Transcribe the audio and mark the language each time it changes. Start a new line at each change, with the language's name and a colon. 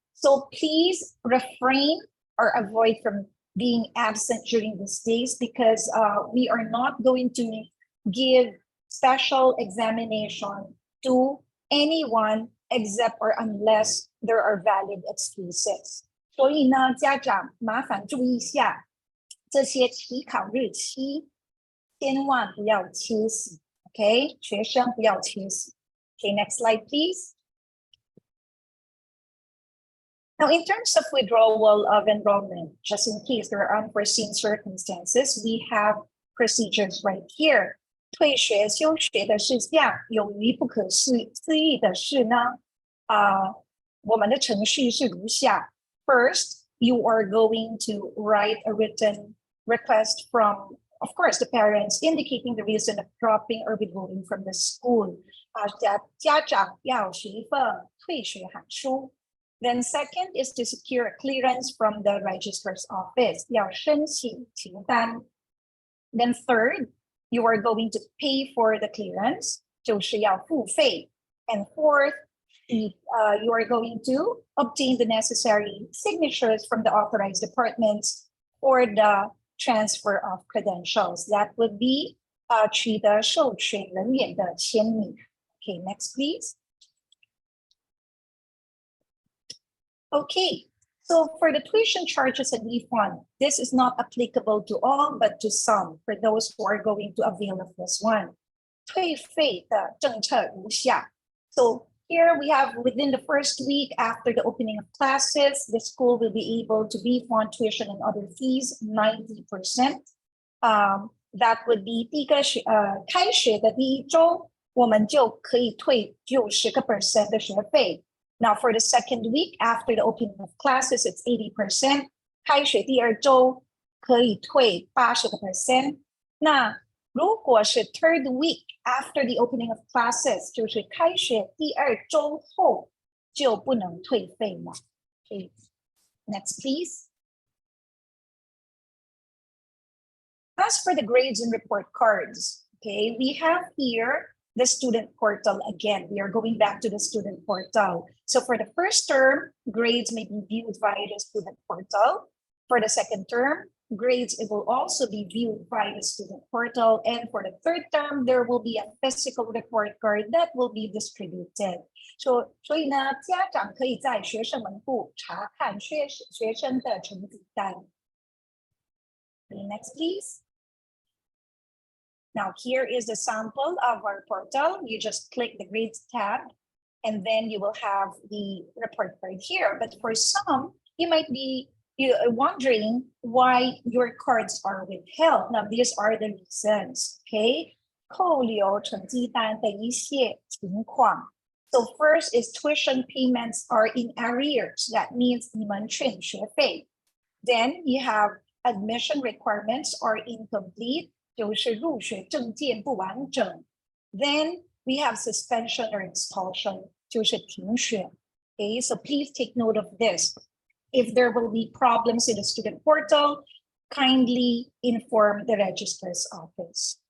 English: So please refrain or avoid from being absent during these days because we are not going to give special examination to anyone except or unless there are valid excuses.
Chinese: 所以呢，家长麻烦注意一下，这些期考日期千万不要缺席 ，OK？学生不要缺席。
English: Okay, next slide, please. Now, in terms of withdrawal of enrollment, just in case there are unforeseen circumstances, we have procedures right here.
Chinese: 退学休学的事项，有于不可思议的是呢，我们的程序是如下。
English: First, you are going to write a written request from, of course, the parents indicating the reason of dropping or withdrawing from the school.
Chinese: 家长要写一份退学函书。
English: Then second is to secure a clearance from the registrar's office.
Chinese: 要申请清单。
English: Then third, you are going to pay for the clearance.
Chinese: 就是要付费。
English: And fourth, you are going to obtain the necessary signatures from the authorized departments for the transfer of credentials. That would be
Chinese: 取得授权人员的签名。
English: Okay, next, please. Okay, so for the tuition charges and refund, this is not applicable to all, but to some, for those who are going to avail of this one.
Chinese: 退费的政策如下.
English: So here we have within the first week after the opening of classes, the school will be able to refund tuition and other fees 90%. That would be
Chinese: 开学的第一周，我们就可以退90% 的学费。
English: Now for the second week after the opening of classes, it's 80%.
Chinese: 开学第二周可以退80%。那如果是
English: third week after the opening of classes,
Chinese: 就是开学第二周后就不能退费了。
English: Okay, next please. As for the grades and report cards, okay, we have here the student portal again. We are going back to the student portal. So for the first term, grades may be viewed via the student portal. For the second term, grades, it will also be viewed by the student portal. And for the third term, there will be a physical report card that will be distributed.
Chinese: 所以呢，家长可以在学生门部查看学生的成绩单。
English: Next, please. Now here is the sample of our portal. You just click the grades tab, and then you will have the report card here. But for some, you might be wondering why your cards are withheld. Now, these are the reasons, okay?
Chinese: 扣留成绩单的一些情况.
English: So first is tuition payments are in arrears. That means
Chinese: 你们欠学费.
English: Then you have admission requirements are incomplete.
Chinese: 就是入学证件不完整.
English: Then we have suspension or expulsion.
Chinese: 就是停学.
English: Okay, so please take note of this. If there will be problems in the student portal, kindly inform the registrar's office.